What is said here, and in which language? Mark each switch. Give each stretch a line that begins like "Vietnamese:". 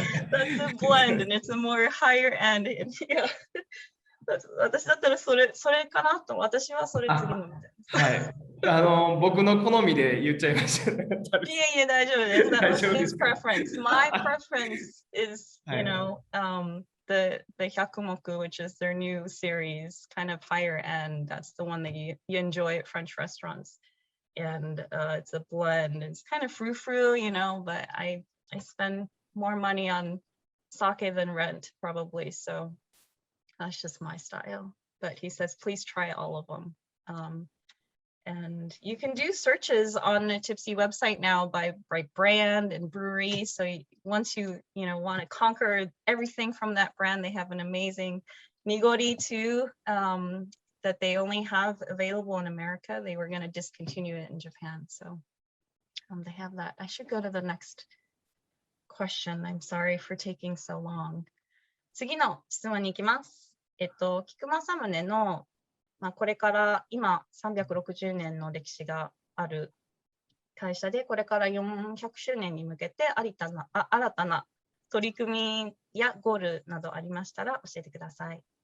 English: That's a blend and it's a more higher end. Yeah.
Japanese: 私だったらそれかなと、私はそれ次のみたいはい。僕の好みで言っちゃいました。いえいえ、大丈夫です。
English: That was his preference. My preference is, you know, the Hyakumoku, which is their new series, kind of higher end. That's the one that you enjoy at French restaurants. And it's a blend. It's kind of frou-frou, you know, but I spend more money on sake than rent, probably. So that's just my style. But he says, please try all of them. And you can do searches on the Tipsy website now by brand and brewery. So once you want to conquer everything from that brand, they have an amazing nigori too that they only have available in America. They were going to discontinue it in Japan. So they have that. I should go to the next question. I'm sorry for taking so long.
Japanese: 次の質問に行きます。菊間サムネの、これから今360年の歴史がある会社で、これから400周年に向けて新たな取り組みやゴールなどありましたら教えてください。